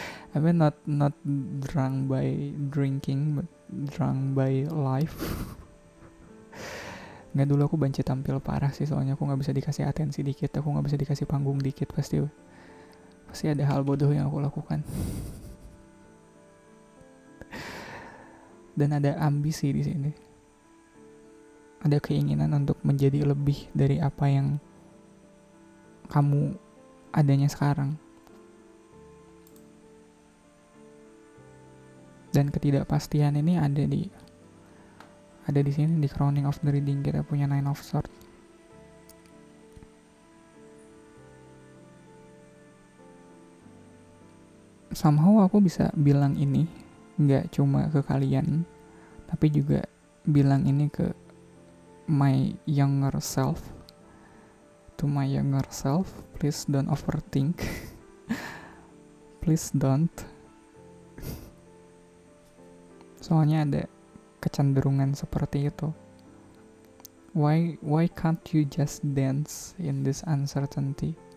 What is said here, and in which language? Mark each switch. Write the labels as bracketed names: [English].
[English] I mean not drunk by drinking, but drunk by life. [Indonesian] Nggak, dulu aku banci tampil parah sih, soalnya aku nggak bisa dikasih atensi dikit, aku nggak bisa dikasih panggung dikit, pasti ada hal bodoh yang aku lakukan. Dan ada ambisi di sini, ada keinginan untuk menjadi lebih dari apa yang kamu adanya sekarang. Dan ketidakpastian ini ada di sini, di [English] crowning of the reading [Indonesian] kita punya Nine of Swords. Somehow aku bisa bilang ini nggak cuma ke kalian, tapi juga bilang ini ke [English] my younger self. To my younger self, please don't overthink. Please don't. [Indonesian] Soalnya ada kecenderungan seperti itu. [English] Why can't you just dance in this uncertainty?